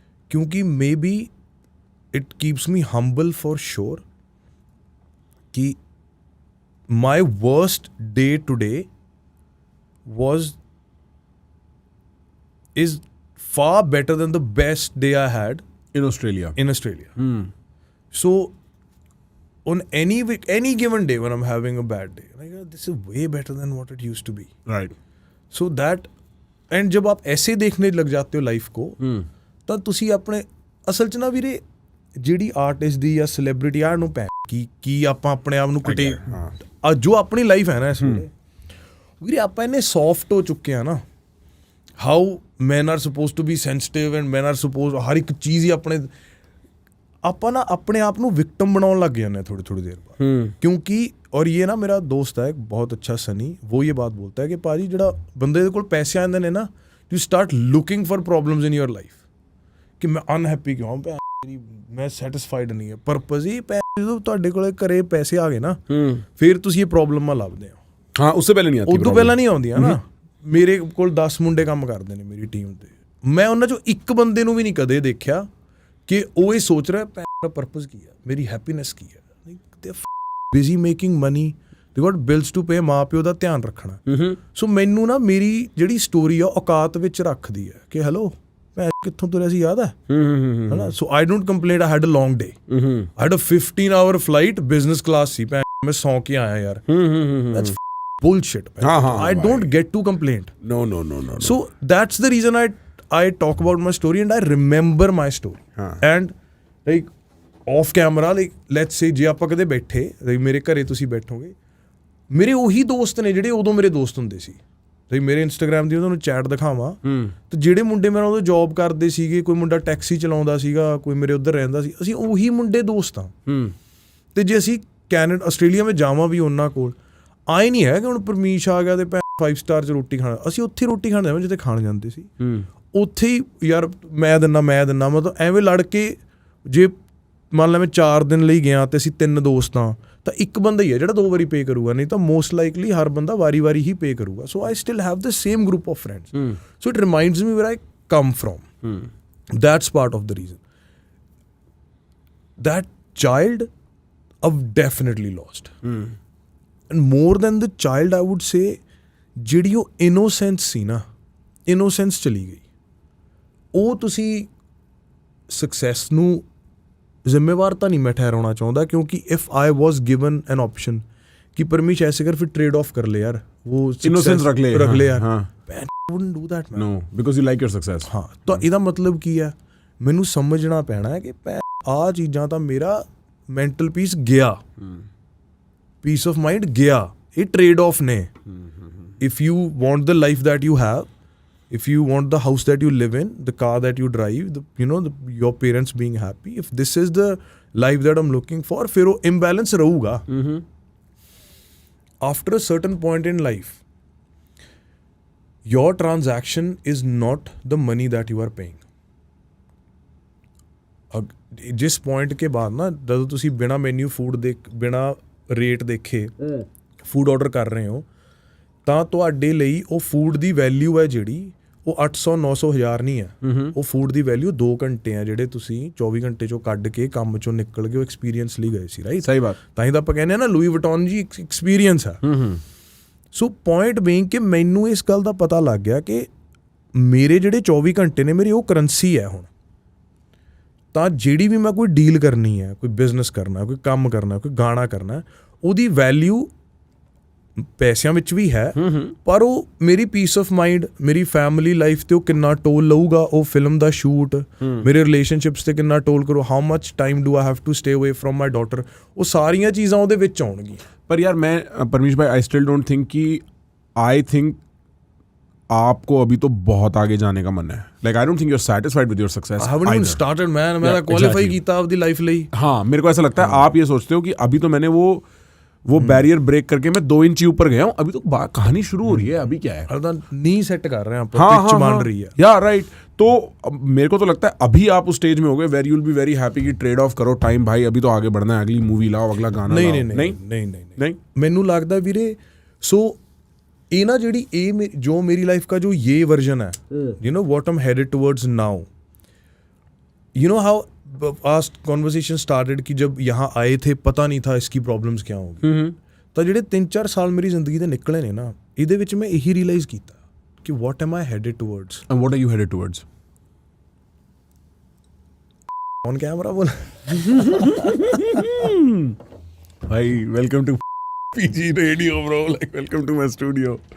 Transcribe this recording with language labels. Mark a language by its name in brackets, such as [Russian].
[Hindi] क्योंकि [English] maybe it keeps me humble for sure कि my worst day today is far better than the best day I had In Australia. So on any given day when I'm having a bad day, like this is way better than what it used to be. Right. So that, and [Hindi] जब आप ऐसे देखने लग जाते हो life को, [Punjabi] ਤਾਂ ਤੁਸੀਂ ਆਪਣੇ ਅਸਲ 'ਚ ਨਾ ਵੀਰੇ ਜਿਹੜੀ ਆਰਟਿਸਟ ਦੀ ਜਾਂ ਸੈਲੀਬ੍ਰਿਟੀ ਆ ਨੂੰ ਕੀ ਆਪਾਂ ਆਪਣੇ ਆਪ ਨੂੰ ਕਿਤੇ ਜੋ ਆਪਣੀ ਲਾਈਫ ਹੈ ਨਾ ਇਸ ਵੇਲੇ ਵੀਰੇ ਆਪਾਂ ਇੰਨੇ ਸੌਫਟ ਹੋ ਚੁੱਕੇ ਆ ਨਾ. [English] how man are suppose to be sensitive and man are suppose [Punjabi] ਹਰ ਇੱਕ ਚੀਜ਼ ਹੀ ਆਪਾਂ ਨਾ ਆਪਣੇ ਆਪ ਨੂੰ ਵਿਕਟਮ ਬਣਾਉਣ ਲੱਗ ਜਾਂਦੇ [Hindi] थोड़ी देर बाद. क्योंकि और ये ना मेरा दोस्त है बहुत अच्छा सनी, वो ये बात बोलता है कि भाजी [Punjabi] ਜਿਹੜਾ ਬੰਦੇ ਦੇ ਕੋਲ ਪੈਸੇ ਆਉਂਦੇ ਨੇ ਨਾ, [English] you start looking for problems in your life [Punjabi] ਕਿ ਮੈਂ ਅਨਹੈਪੀ ਕਿਉਂ ਮੈਂ ਸੈਟਿਸਫਾਈਡ ਨਹੀਂ ਹੈ. ਪਰਪਸ ਹੀ ਜਦੋਂ ਤੁਹਾਡੇ ਕੋਲ ਘਰੇ ਪੈਸੇ ਆ ਗਏ ਨਾ, ਫਿਰ ਤੁਸੀਂ ਇਹ ਪ੍ਰੋਬਲਮਾਂ ਲੱਭਦੇ ਹੋ. ਹਾਂ, ਉਸ ਤੋਂ ਪਹਿਲਾਂ ਨਹੀਂ ਆਉਂਦੀ. ਉਦੋਂ ਪਹਿਲਾਂ ਨਹੀਂ ਆਉਂਦੀਆਂ ਨਾ. ਮੇਰੇ ਕੋਲ 10 ਮੁੰਡੇ ਕੰਮ ਕਰਦੇ ਨੇ ਮੇਰੀ ਟੀਮ ਤੇ, ਮੈਂ ਉਹਨਾਂ ਚੋਂ ਇੱਕ ਬੰਦੇ ਨੂੰ ਵੀ ਨਹੀਂ ਕਦੇ ਦੇਖਿਆ ਕਿ ਉਹ ਇਹ ਸੋਚ ਰਿਹਾ ਮੇਰਾ ਪਰਪਸ ਕੀ ਹੈ, ਮੇਰੀ ਹੈਪੀਨੈਸ ਕੀ ਹੈ. [English] they busy making money, they got bills to pay, [Punjabi] ਮਾਂ ਪਿਓ ਦਾ ਧਿਆਨ ਰੱਖਣਾ. ਸੋ ਮੈਨੂੰ ਨਾ ਮੇਰੀ ਜਿਹੜੀ ਸਟੋਰੀ ਆ ਔਕਾਤ ਵਿੱਚ ਰੱਖਦੀ ਹੈ ਕਿ ਹੈਲੋ ਕਿੱਥੋਂ ਤੁਰਿਆ ਸੀ ਯਾਦ ਹੈ ਹਨਾ. [English] so I don't complain, I had a long day, I had a 15 hour flight, business class [Punjabi] ਸੀ, ਮੈਂ ਸੌਂ ਕੇ ਆਇਆ ਯਾਰ. [English] That's bullshit. I don't get to complain. No. So that's the reason I talk about my story and I remember my story. And like off camera, like let's say [Punjabi] ਜੇ ਆਪਾਂ ਕਦੇ ਬੈਠੇ, ਮੇਰੇ ਘਰੇ ਤੁਸੀਂ ਬੈਠੋਗੇ, ਮੇਰੇ ਉਹੀ ਦੋਸਤ ਨੇ ਜਿਹੜੇ ਉਦੋਂ ਮੇਰੇ ਦੋਸਤ ਹੁੰਦੇ ਸੀ. ਤੇ ਮੇਰੇ ਇੰਸਟਾਗ੍ਰਾਮ ਦੀ ਉਹਨਾਂ ਨੂੰ ਚੈਟ ਦਿਖਾਵਾਂ ਤੇ ਜਿਹੜੇ ਮੁੰਡੇ ਮੇਰੇ ਉਦੋਂ ਜੌਬ ਕਰਦੇ ਸੀਗੇ, ਕੋਈ ਮੁੰਡਾ ਟੈਕਸੀ ਚਲਾਉਂਦਾ ਸੀਗਾ, ਕੋਈ ਮੇਰੇ ਉੱਧਰ ਰਹਿੰਦਾ ਸੀ, ਅਸੀਂ ਉਹੀ ਮੁੰਡੇ ਦੋਸਤ ਹਾਂ. ਤੇ ਜੇ ਅਸੀਂ ਕੈਨੇਡਾ ਆਸਟ੍ਰੇਲੀਆ ਵਿੱਚ ਜਾਵਾਂ ਵੀ ਉਹਨਾਂ ਕੋਲ, ਆਏ ਨਹੀਂ ਹੈ ਕਿ ਹੁਣ ਪਰਮੀਸ਼ ਆ ਗਿਆ ਤੇ 5 ਸਟਾਰ 'ਚ ਰੋਟੀ ਖਾਣਾ, ਅਸੀਂ ਉੱਥੇ ਰੋਟੀ ਖਾਣ ਜਾਵਾਂ ਜਿੱਥੇ ਖਾਣ ਜਾਂਦੇ ਸੀ. ਉੱਥੇ ਹੀ ਯਾਰ ਮੈਂ ਦਿੰਦਾ ਮਤਲਬ ਐਵੇਂ ਲੜ ਕੇ, ਜੇ ਮੰਨ ਲਾ ਮੈਂ 4 ਦਿਨ ਲਈ ਗਿਆ ਤੇ ਅਸੀਂ 3 ਦੋਸਤ ਹਾਂ ਤਾਂ ਇੱਕ ਬੰਦਾ ਹੀ ਹੈ ਜਿਹੜਾ 2 ਵਾਰੀ ਪੇ ਕਰੂਗਾ, ਨਹੀਂ ਤਾਂ ਮੋਸਟ ਲਾਈਕਲੀ ਹਰ ਬੰਦਾ ਵਾਰੀ ਹੀ ਪੇ ਕਰੂਗਾ. [English] So I still have the same group of friends. So it reminds me where I come from. That's part of the reason. That child I've definitely lost. And more than the child, I would say, [Punjabi] ਜਿਹੜੀ ਉਹ innocence ਸੀ ਨਾ, innocence ਚਲੀ ਗਈ. ਉਹ ਤੁਸੀਂ success ਨੂੰ ਜ਼ਿੰਮੇਵਾਰ ਤਾਂ ਨਹੀਂ ਮੈਂ ਠਹਿਰਾਉਣਾ ਚਾਹੁੰਦਾ, ਕਿਉਂਕਿ [English] if I was given an option [Punjabi] ਕਿ ਪਰਮੇਸ਼ ਐਸੇ ਕਰ, ਫਿਰ ਟ੍ਰੇਡ ਆਫ ਕਰ ਲੈ ਯਾਰ, ਉਹ innocence ਰੱਖ ਲੈ ਯਾਰ. [English] I wouldn't do that, man. No, because you like your success. [Punjabi] ਹਾਂ, ਤਾਂ ਇਹਦਾ ਮਤਲਬ ਕੀ ਹੈ, ਮੈਨੂੰ ਸਮਝਣਾ ਪੈਣਾ ਹੈ ਕਿ ਆਹ ਚੀਜ਼ਾਂ ਤਾਂ ਮੇਰਾ ਮੈਂਟਲ ਪੀਸ ਗਿਆ, ਪੀਸ ਆਫ ਮਾਈਂਡ ਗਿਆ. ਇਹ ਟ੍ਰੇਡ ਆਫ ਨੇ. [English] if you want the life that you have, if you want the house that you live in, the car that you drive, your parents being happy, if this is the life that I'm looking for, [Punjabi] ਫਿਰ ਉਹ imbalance ਰਹੂਗਾ. [English] after a certain point in life, your transaction is not the money that you are paying. [Punjabi] ਜਿਸ point ਕੇ ਬਾਅਦ ਨਾ ਜਦੋਂ ਤੁਸੀਂ ਬਿਨਾ ਮੈਨੂ ਫੂਡ ਬਿਨਾ ਰੇਟ ਦੇਖੇ ਫੂਡ ਆਰਡਰ ਕਰ ਰਹੇ ਹੋ ਤਾਂ ਤੁਹਾਡੇ ਲਈ ਉਹ ਫੂਡ ਦੀ ਵੈਲਿਊ ਹੈ ਜਿਹੜੀ ਉਹ 800 900 1000 ਨਹੀਂ ਹੈ। ਉਹ ਫੂਡ ਦੀ ਵੈਲਿਊ 2 ਘੰਟੇ ਆ ਜਿਹੜੇ ਤੁਸੀਂ 24 ਘੰਟੇ ਚੋਂ ਕੱਢ ਕੇ ਕੰਮ ਚੋਂ ਨਿਕਲ ਕੇ ਉਹ ਐਕਸਪੀਰੀਅੰਸ ਲਈ ਗਏ ਸੀ, ਰਾਈਟ? ਸਹੀ ਬਾਤ। ਤਾਂ ਹੀ ਤਾਂ ਆਪਾਂ ਕਹਿੰਦੇ ਆ ਨਾ ਲੂਈ ਵਟੋਨ ਜੀ ਐਕਸਪੀਰੀਅੰਸ ਆ। ਸੋ ਪੁਆਇੰਟ ਬੀਇੰਗ ਕਿ ਮੈਨੂੰ ਇਸ ਗੱਲ ਦਾ ਪਤਾ ਲੱਗ ਗਿਆ ਕਿ ਮੇਰੇ ਜਿਹੜੇ 24 ਘੰਟੇ ਨੇ ਮੇਰੀ ਉਹ ਕਰੰਸੀ ਹੈ ਹੁਣ। ਤਾਂ ਜਿਹੜੀ ਵੀ ਮੈਂ ਕੋਈ ਡੀਲ ਕਰਨੀ ਹੈ, ਕੋਈ ਬਿਜ਼ਨਸ ਕਰਨਾ, ਕੋਈ ਕੰਮ ਕਰਨਾ, ਕੋਈ ਗਾਣਾ ਕਰਨਾ, ਉਹਦੀ ਵੈਲਿਊ ਪੈਸਿਆਂ ਵਿੱਚ ਵੀ ਹੈ, ਪਰ ਉਹ ਮੇਰੀ ਪੀਸ ਆਫ ਮਾਈਂਡ, ਮੇਰੀ ਫੈਮਿਲੀ ਲਾਈਫ 'ਤੇ ਉਹ ਕਿੰਨਾ ਟੋਲ ਲਊਗਾ, ਉਹ ਫਿਲਮ ਦਾ ਸ਼ੂਟ, ਮੇਰੇ ਰਿਲੇਸ਼ਨਸ਼ਿਪਸ 'ਤੇ ਕਿੰਨਾ ਟੋਲ ਕਰੋ, [English] how much time do I have to stay away from my daughter, [Punjabi] ਉਹ ਸਾਰੀਆਂ ਚੀਜ਼ਾਂ ਉਹਦੇ ਵਿੱਚ ਆਉਣਗੀਆਂ। [Hindi] पर यार मैं परमेश भाई [English] I still don't think कि I think [Hindi] आपको अभी तो बहुत आगे जाने का मन है। [English] Like I don't think you are satisfied with your success. I haven't even started man, [Punjabi] मैं क्वालीफाई कीता अपनी लाइफ ਲਈ। [Hindi] हाँ, मेरे को ऐसा लगता है आप ये सोचते हो कि अभी तो मैंने वो बैरियर ब्रेक करके मैं 2 इंच ऊपर गया हूँ, अभी तो कहानी शुरू हो रही है, अभी क्या है? अरे नी सेट कर रहे हैं आप, पिच मान रही है। [English] Yeah right. [Hindi] तो मेरे को तो लगता है अभी आप उस स्टेज में हो गए [English] where you will be very happy [Hindi] कि ट्रेड ऑफ करो टाइम, भाई अभी तो आगे बढ़ना है, अगली मूवी लाओ, अगला गाना नहीं लाओ। नहीं नहीं नहीं नहीं [Punjabi] ਮੈਨੂੰ ਲੱਗਦਾ ਵੀਰੇ ਸੋ ਇਹ ਨਾ ਜਿਹੜੀ ਇਹ ਜੋ [Hindi] मेरी लाइफ का जो ये वर्जन है, [English] you know what I'm headed towards now, you know how our conversation started [Hindi] कि जब यहाँ आए थे पता नहीं था इसकी प्रॉब्लम्स क्या होंगी, [Punjabi] ਤਾਂ ਜਿਹੜੇ 3-4 ਸਾਲ ਮੇਰੀ ਜ਼ਿੰਦਗੀ ਦੇ ਨਿਕਲੇ ਨੇ ਨਾ, ਇਹਦੇ ਵਿੱਚ ਮੈਂ ਇਹੀ ਰਿਅਲਾਈਜ਼ ਕੀਤਾ ਕਿ [English] what am I headed towards? And what are you headed towards? On camera [Hindi] बोल [English] भाई welcome to PG Radio bro, like welcome to my studio.